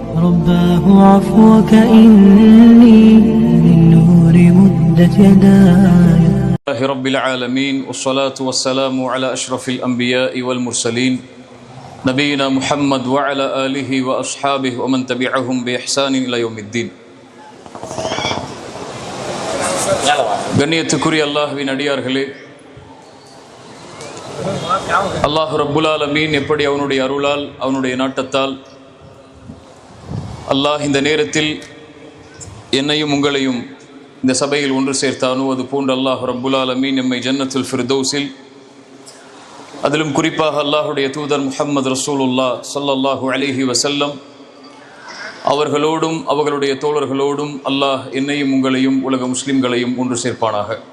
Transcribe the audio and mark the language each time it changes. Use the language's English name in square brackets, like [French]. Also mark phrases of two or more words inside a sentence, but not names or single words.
[Arabic] رباه عفوك إني من نور مدت يداي. الله رب العالمين والصلاة والسلام على أشرف الأنبياء والمرسلين نبينا محمد وعلى آله وأصحابه ومن تبعهم بإحسان إلى يوم الدين. [Tamil] கண்ணியத்துக்குரிய அல்லாஹ்வின் அடியார்களே, [Arabic] الله رب العالمين [Tamil] எப்படி அவனுடைய அருளால் அவனுடைய நாட்டத்தால் அல்லாஹ் இந்த நேரத்தில் என்னையும் உங்களையும் இந்த சபையில் ஒன்று சேர்த்தானோ அது போன்று [Arabic] الله رب العالمين [Tamil] எம்மை [Arabic] جنة الفردوس, [Tamil] அதிலும் குறிப்பாக அல்லாஹுடைய தூதர் [Arabic] محمد رسول الله صلى الله عليه وسلم [Tamil] அவர்களோடும் அவர்களுடைய தோழர்களோடும் அல்லாஹ் என்னையும் உங்களையும் உலக முஸ்லிம்களையும் ஒன்று சேர்ப்பானாக.